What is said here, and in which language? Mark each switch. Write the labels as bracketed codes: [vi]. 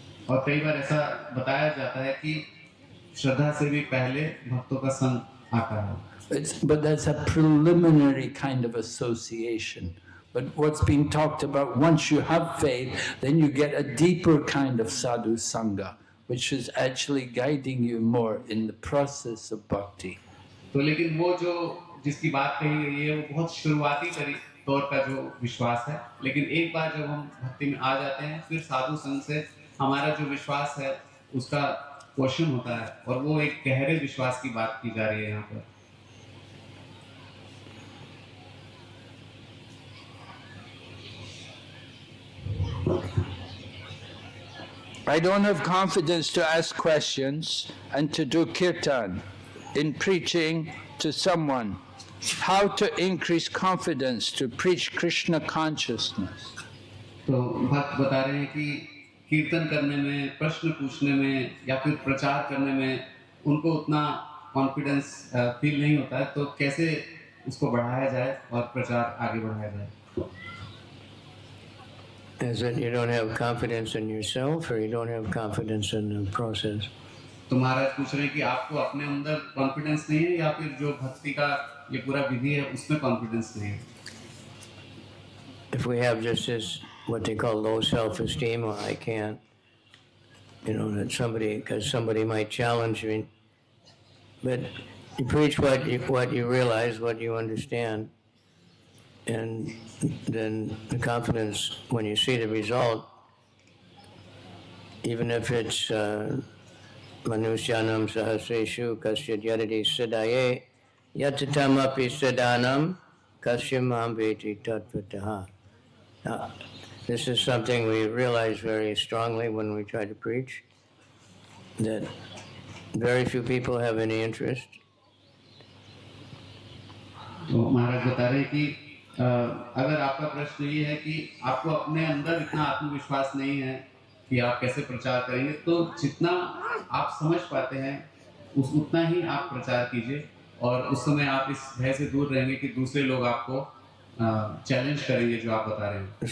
[hi] और कई बार ऐसा बताया जाता है कि श्रद्धा से भी पहले भक्तों का संग आता है. [en] But that's a preliminary kind of association. But what's being talked about, once you have faith, then you get a deeper kind of sadhu sangha, which is actually guiding you more in the process of bhakti. [hi] तो लेकिन वो जो जिसकी बात कही गई है वो बहुत शुरुआती तौर का जो विश्वास है, लेकिन एक बार जब हम भक्ति में आ जाते हैं फिर साधु संग से हमारा जो विश्वास है उसका पोषण होता है और वो एक गहरे विश्वास की बात की जा रही है यहाँ पर. [en] I don't have confidence to ask questions and to do kirtan in preaching to someone. How to increase confidence to preach Krishna consciousness? [hi] तो भक्त बता रहे हैं कि कीर्तन करने में, प्रश्न पूछने में या फिर प्रचार करने में उनको उतना कॉन्फिडेंस फील नहीं होता है, तो कैसे उसको बढ़ाया जाए और प्रचार आगे बढ़ाया जाए. [en] Is it you don't have confidence in yourself or you don't have confidence in the process? [hi] तो महाराज पूछ रहे हैं कि आपको अपने अंदर कॉन्फिडेंस नहीं है या फिर जो भक्ति का ये पूरा विधि है उसमें कॉन्फिडेंस नहीं है. [en] If we have just this, what they call low self-esteem, or I can't, that because somebody might challenge me, but you preach what you realize, what you understand, and then the confidence when you see the result, [sa] even if it's Manusyanam sahasreshu kasyad yadati siddhaye yatatam api siddhanam kasyam mam veti tatvataha. [en] Now, this is something we realize very strongly when we try to preach, that very few people have any interest. [hi] तो महाराज बता रहे हैं कि अगर आपका प्रश्न ये है कि आपको अपने अंदर इतना आत्मविश्वास नहीं है कि आप कैसे प्रचार करेंगे, तो जितना आप समझ पाते हैं उतना ही आप प्रचार कीजिए और उस समय आप इस भय से दूर रहेंगे कि दूसरे लोग आपको चैलेंज करेंगे जो आप बता रहे हैं.